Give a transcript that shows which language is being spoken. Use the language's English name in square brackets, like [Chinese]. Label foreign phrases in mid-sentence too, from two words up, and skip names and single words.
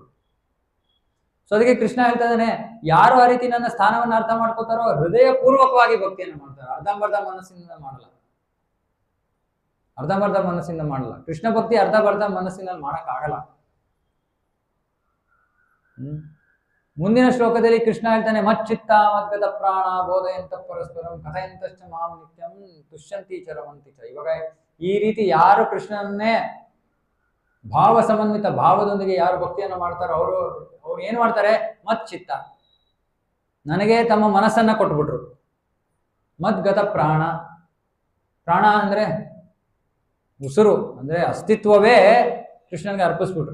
[Kannada] ಸೊ ಅದಕ್ಕೆ ಕೃಷ್ಣ ಹೇಳ್ತಾ ಇದ್ದಾನೆ, ಯಾರು ಆ ರೀತಿ ನನ್ನ ಸ್ಥಾನವನ್ನು ಅರ್ಥ ಮಾಡ್ಕೋತಾರೋ ಹೃದಯ ಪೂರ್ವಕವಾಗಿ ಭಕ್ತಿಯನ್ನು ಮಾಡ್ತಾರೆ. ಅರ್ಧಂಬರ್ಧ ಮನಸ್ಸಿನಿಂದ ಮಾಡಲ್ಲ. ಕೃಷ್ಣ ಭಕ್ತಿ ಅರ್ಧಂಬರ್ಧ ಮನಸ್ಸಿನಲ್ಲಿ ಮಾಡಕ್ಕಾಗಲ್ಲ. ಮುಂದಿನ ಶ್ಲೋಕದಲ್ಲಿ ಕೃಷ್ಣ ಹೇಳ್ತಾನೆ, [Sanskrit] ಮಚ್ಚಿತ್ತ ಮದ್ಗತ ಪ್ರಾಣ ಬೋಧಯಂತ ಪರಸ್ಪರಂ ಕಥಯಂತಶ್ಚ ಮಾಂ ನಿತ್ಯಂ ತುಷ್ಯಂತಿ ಚರವಂತಿ ಚ. [Kannada] ಇವಾಗ ಈ ರೀತಿ ಯಾರು ಕೃಷ್ಣನನ್ನೇ [Sanskrit] ಭಾವ ಸಮನ್ವಿತ [Kannada] ಭಾವದೊಂದಿಗೆ ಯಾರು ಭಕ್ತಿಯನ್ನು ಮಾಡ್ತಾರೋ ಅವ್ರು ಏನ್ ಮಾಡ್ತಾರೆ, ಮಚ್ಚಿತ್ತ, ನನಗೆ ತಮ್ಮ ಮನಸ್ಸನ್ನ ಕೊಟ್ಬಿಟ್ರು. [Sanskrit] ಮದ್ಗತ ಪ್ರಾಣ, [Kannada] ಪ್ರಾಣ ಅಂದ್ರೆ ಉಸಿರು, ಅಂದ್ರೆ ಅಸ್ತಿತ್ವವೇ ಕೃಷ್ಣನ್ಗೆ ಅರ್ಪಿಸ್ಬಿಟ್ರು.